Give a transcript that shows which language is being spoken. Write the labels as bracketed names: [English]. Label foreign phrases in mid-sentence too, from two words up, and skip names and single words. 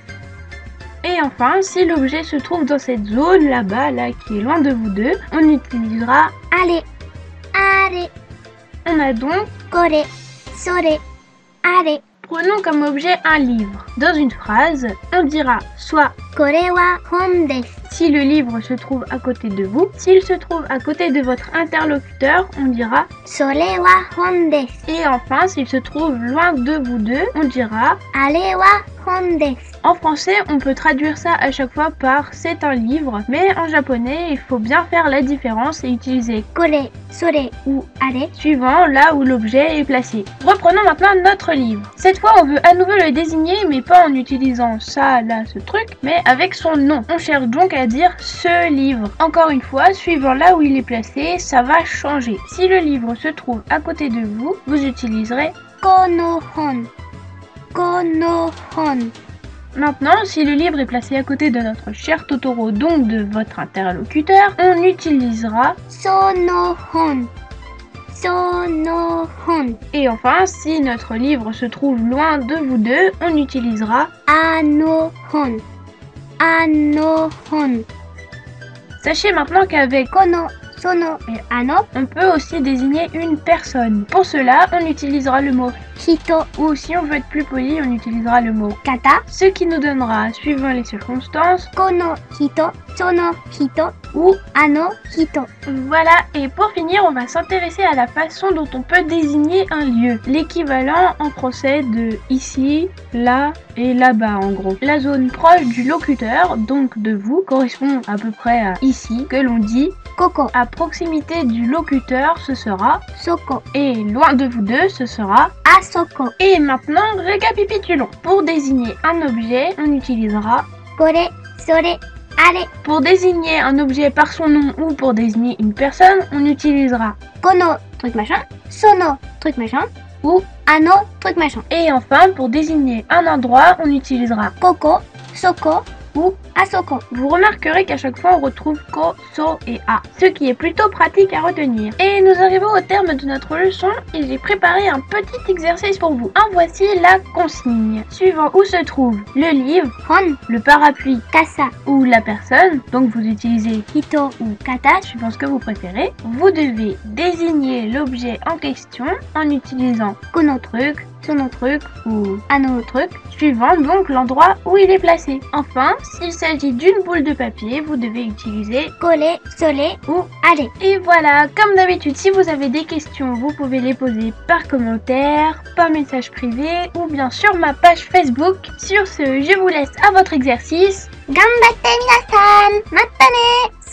[French] Et enfin, si l'objet se trouve dans cette zone là-bas, là, qui est loin de vous deux, on utilisera aller, aller. On a donc coller, soleil, aller. Prenons comme objet un livre. Dans une phrase, on dira soit [Japanese] これは本です. [French] Si le livre se trouve à côté de vous. S'il se trouve à côté de votre interlocuteur, on dira [Japanese] それは本です. [French] Et enfin, s'il se trouve loin de vous deux, on dira [Japanese] あれは本です. [French] En français, on peut traduire ça à chaque fois par c'est un livre, mais en japonais, il faut bien faire la différence et utiliser [Japanese] これ、それ [French] ou [Japanese] あれ [French] suivant là où l'objet est placé. Reprenons maintenant notre livre. Cette fois, on veut à nouveau le désigner, mais pas en utilisant ça, là, ce truc, mais avec son nom. On cherche donc à dire ce livre. Encore une fois, suivant là où il est placé, ça va changer. Si le livre se trouve à côté de vous, vous utiliserez [Japanese] この本、この本. [French] Maintenant, si le livre est placé à côté de notre cher Totoro, donc de votre interlocuteur, on utilisera [Japanese] その本、その本. [French] Et enfin, si notre livre se trouve loin de vous deux, on utilisera [Japanese] あの本、あの本. [French] Sachez maintenant qu'avec [Japanese] この、その et あの [French] on peut aussi désigner une personne. Pour cela, on utilisera le mot [Japanese] 人 [French] ou si on veut être plus poli, on utilisera le mot [Japanese] 方 [French] ce qui nous donnera, suivant les circonstances, [Japanese] この人、その人 [French] ou [Japanese] あの人. [French] voilà. Et pour finir, on va s'intéresser à la façon dont on peut désigner un lieu. L'équivalent en français de ici, là et là-bas en gros. La zone proche du locuteur, donc de vous, correspond à peu près à ici, que l'on dit [Japanese] ここ、 [French] à proximité du locuteur, ce sera [Japanese] そこ、 [French] et loin de vous deux, ce sera [Japanese] あそこ. [French] Et maintenant, récapitulons. Pour désigner un objet, on utilisera [Japanese] これ、それ、あれ. [French] Pour désigner un objet par son nom ou pour désigner une personne, on utilisera [Japanese] この [French] truc machin その truc machin ou あの truc machin. et enfin pour désigner un endroit, on utilisera [Japanese] ここ、そこ [French] ou [Japanese] あそこ. [French] Vous remarquerez qu'à chaque fois on retrouve ko, so et a, ce qui est plutôt pratique à retenir. Et nous arrivons au terme de notre leçon et j'ai préparé un petit exercice pour vous. En voici la consigne. Suivant où se trouve le livre, [Japanese] 本、 [French] le parapluie [Japanese] 傘、 [French] ou la personne, donc vous utilisez [Japanese] 人 [French] ou kata, suivant ce que vous préférez, vous devez désigner l'objet en question en utilisant [Japanese] この [French] truc, son truc ou [Japanese] あの [French] truc, suivant donc l'endroit où il est placé. Enfin, s'il s'agit d'une boule de papier, vous devez utiliser [Japanese] これ、それ [French] ou [Japanese] あれ. [French] et voilà, comme d'habitude, si vous avez des questions, vous pouvez les poser par commentaire, par message privé ou bien sur ma page Facebook. Sur ce, je vous laisse à votre exercice. [Japanese] 頑張って皆さん、またね.